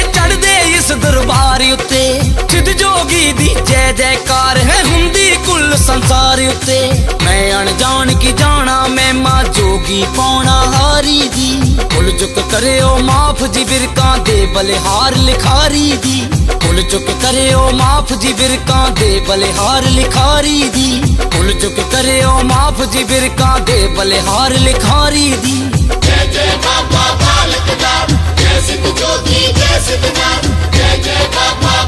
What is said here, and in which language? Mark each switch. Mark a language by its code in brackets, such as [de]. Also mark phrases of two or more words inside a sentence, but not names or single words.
[pa] ਚੜਦੇ ਇਸ ਦਰਬਾਰ ਉੱਤੇ ਸਿੱਧ ਜੋਗੀ ਦੀ ਜੈ ਜੈਕਾਰ ਹੈ ਹੁੰਦੀ ਕੁੱਲ ਸੰਸਾਰ ਉੱਤੇ ਮੈਂ ਅਣਜਾਣ ਕੀ ਜਾਣਾ ਮਹਿਮਾ ਜੋਗੀ ਪਾਉਣਾ ਹਾਰੀ ਦੀ ਭੁੱਲ ਚੁੱਕ ਕਰਿਓ ਮਾਫ ਜੀ ਬਿਰਕਾਂ ਦੇ ਬਲਿਹਾਰ ਲਿਖਾਰੀ ਦੀ ਭੁੱਲ ਚੁੱਕ ਕਰਿਓ ਮਾਫ ਜੀ ਬਿਰਕਾਂ ਦੇ ਬਲਿਹਾਰ ਲਿਖਾਰੀ ਦੀ ਭੁੱਲ ਚੁੱਕ ਕਰਿਓ ਮਾਫ ਜੀ ਬਿਰਕਾਂ ਦੇ ਬਲਿਹਾਰ ਲਿਖਾਰੀ ਦੀ [hi] जय जय बाबा बालक नाथ जय सिद्ध जोगी जय सिद्धनाथ जय जय बाबा